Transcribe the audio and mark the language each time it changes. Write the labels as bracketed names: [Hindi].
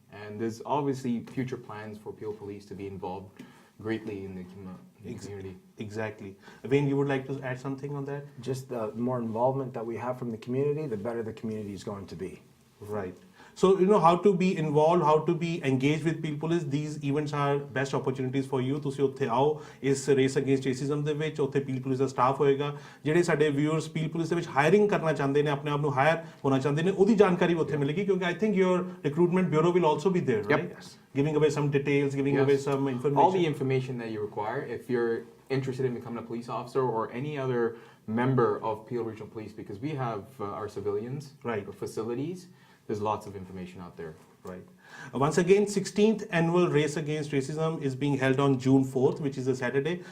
[English] And there's obviously future plans for Peel Police to be involved greatly in the community. Exactly. Wayne, you would like to add something on that? Just the more involvement that we have from the community, the better the community is going to be. Right. So, how to be involved, how to be engaged with Peel Police, these events are best opportunities for you. [Punjabi] ਤੁਸੀਂ ਉੱਥੇ ਆਓ ਇਸ race against racism ਦੇ ਵਿੱਚ, ਉੱਥੇ Peel Police ਦਾ staff ਹੋਏਗਾ। ਜਿਹੜੇ ਸਾਡੇ ਵਿਊਅਰਸ Peel Police ਦੇ ਵਿੱਚ ਹਾਇਰਿੰਗ ਕਰਨਾ ਚਾਹੁੰਦੇ ਨੇ, ਆਪਣੇ ਆਪ ਨੂੰ ਹਾਇਰ ਹੋਣਾ ਚਾਹੁੰਦੇ ਨੇ, ਉਹਦੀ ਜਾਣਕਾਰੀ ਉੱਥੇ ਮਿਲੇਗੀ, ਕਿਉਂਕਿ [English] I think your recruitment bureau will also be there, right? Yes. Giving away some details, giving away some information. All the information that you require if you're interested in becoming a police officer or any other member of Peel Regional Police, because we have our civilians facilities. There's lots of information out there. Right. Once again, 16th annual Race Against Racism is being held on June 4th, which is a Saturday.